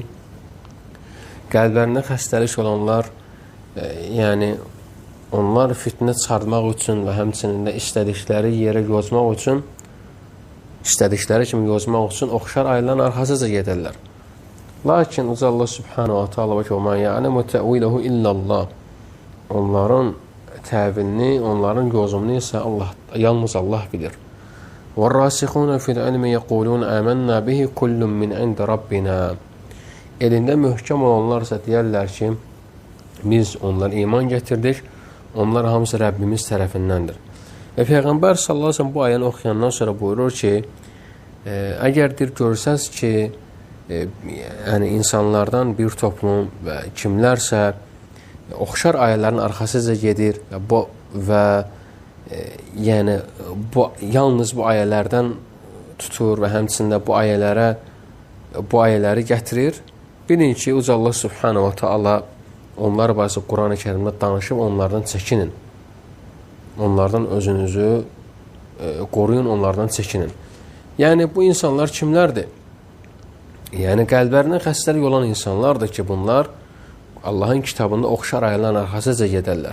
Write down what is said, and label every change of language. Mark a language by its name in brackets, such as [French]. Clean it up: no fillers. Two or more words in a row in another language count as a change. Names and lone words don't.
[Azerbaijani] Qəlblərində xəstəlik olanlar onlar fitnə çıxartmaq üçün və həmçinin də istədikləri yerə yozmaq üçün, istədikləri kimi yozmaq üçün oxşar ayələrin arxasıca gedərlər. [Arabic] لكن الله سبحانه وتعالى وما يعلم تأويله إلا الله. Onların təvilini, onların yozumunu isə yalnız Allah bilir. وَالرَّاسِخُونَ فِي الْعِلْمِ يَقُولُونَ آمَنَّا بِهِ كُلٌّ مِّنْ عِنْدِ رَبِّنَا. [Azerbaijani] Elində möhkəm olanlarsa deyərlər ki, biz onlar iman gətirdik, onlar hamısı Rəbbimiz tərəfindəndir. Və Peyğəmbər [Arabic] صلى الله عليه وسلم [Azerbaijani] bu ayəni oxuyandan sonra buyurur ki, əgər görsəz ki, insanlardan bir toplum və kimlərsə oxşar ayələrin arxasıca gedir və yalnız bu ayələrdən tutur və həmçində bu ayələri gətirir. Bilin ki, Allah [Arabic] سبحانه وتعالى [Azerbaijani] onlar barəsi Quran-ı Kərimdə danışıb, onlardan çəkinin. Onlardan özünüzü qoruyun, onlardan çəkinin. Yəni, bu insanlar kimlərdir? Yəni, qəlblərindən xəstəlik olan insanlardır ki, bunlar Allahın kitabında oxşar ayələrin arxasıca gedərlər.